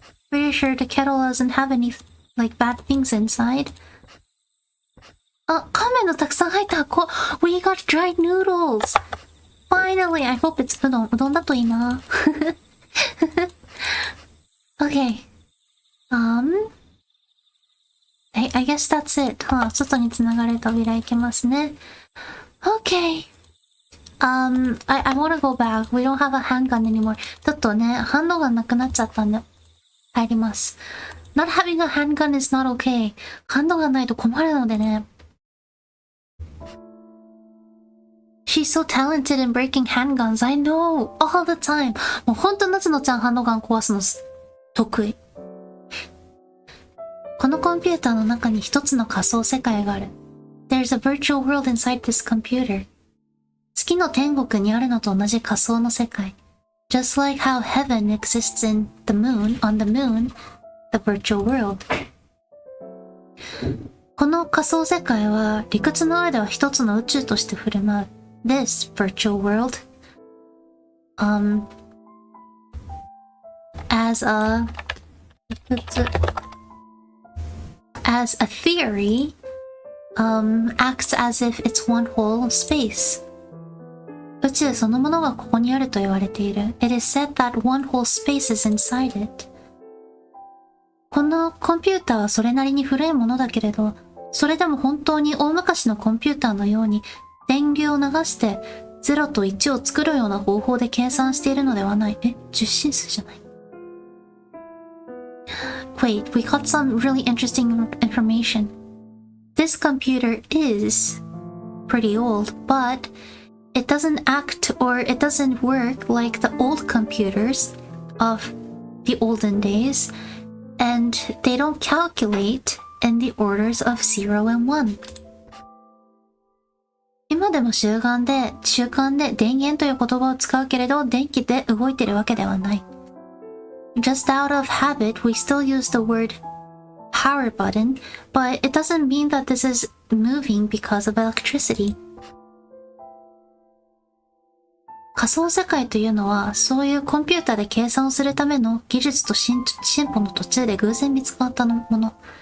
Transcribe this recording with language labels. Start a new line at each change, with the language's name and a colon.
English: Pretty sure the kettle doesn't have any, like, bad things inside.
Japanese: あ、乾麺のたくさん入った箱。
English: We got dried noodles. Finally, I hope it's
Japanese: うどんだといいな。
English: Okay. I guess that's it.
Japanese: 外に繋がれる扉行けますね。
English: Okay. I wanna go back. We don't have a handgun anymore.
Japanese: ちょっとね、ハンドガンなくなっちゃったんで、入ります。
English: Not having a handgun is not okay.
Japanese: ハンドガンないと困るのでね。
English: She's so talented in breaking handguns. I know. All the time.
Japanese: もうほんと夏野ちゃんハンドガン壊すの得意。このコンピューターの中に一つの仮想世界がある。
English: There's a virtual world inside this computer.
Japanese: 月の天国にあるのと同じ仮想の世界。
English: Just like how heaven exists on the moon, the virtual world.
Japanese: この仮想世界は理屈の上では一つの宇宙として振る舞う。
English: This virtual world, as a theory, acts as if it's one whole space.
Japanese: 宇宙そのものがここにあると言われている。
English: It is said that one whole space is inside it.
Japanese: このコンピューターはそれなりに古いものだけれど、それでも本当に大昔のコンピューターのように電流を流して0と1を作るような方法で計算しているのではない。十進数じゃない。
English: Wait, we got some really interesting information. This computer is pretty old, but it doesn't act or it doesn't work like the old computers of the olden days, and they don't calculate in the orders of 0 and 1.
Japanese: 今でも習慣で電源という言葉を使うけれど、電気で動いているわけではない。
English: Just out of habit, we still use the word power button, but it doesn't mean that this is moving because of electricity.
Japanese: 仮想世界というのは、そういうコンピューターで計算をするための技術と進歩の途中で偶然見つかったもの。